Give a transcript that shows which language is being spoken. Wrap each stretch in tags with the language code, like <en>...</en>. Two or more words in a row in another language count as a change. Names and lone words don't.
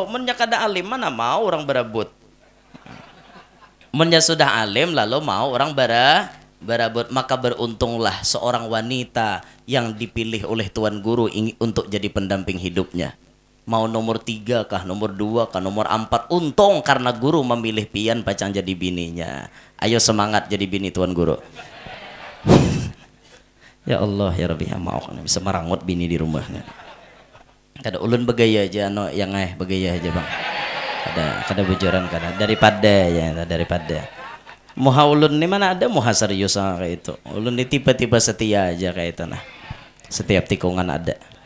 <bjn>Mennya kada alim mana mau orang berebut. Mennya sudah alim lalu mau orang berebut, maka beruntunglah seorang wanita yang dipilih oleh Tuan Guru untuk jadi pendamping hidupnya. Mau nomor 3 kah, nomor 2 kah, nomor 4, untung karena guru memilih pian pacang jadi bininya. Ayo semangat jadi bini Tuan Guru.</bjn> <ar>يا الله يا ربي,</ar> <bjn>ya mau kan bisa merangut bini di rumahnya. Kada ulun begaya aja yang begaya aja bang. Kada bojoran kada daripada. Muha ulun ni mana ada muha serius kayak itu. Ulun ni tiba-tiba setia aja kayak itu nah. Setiap tikungan ada.</bjn>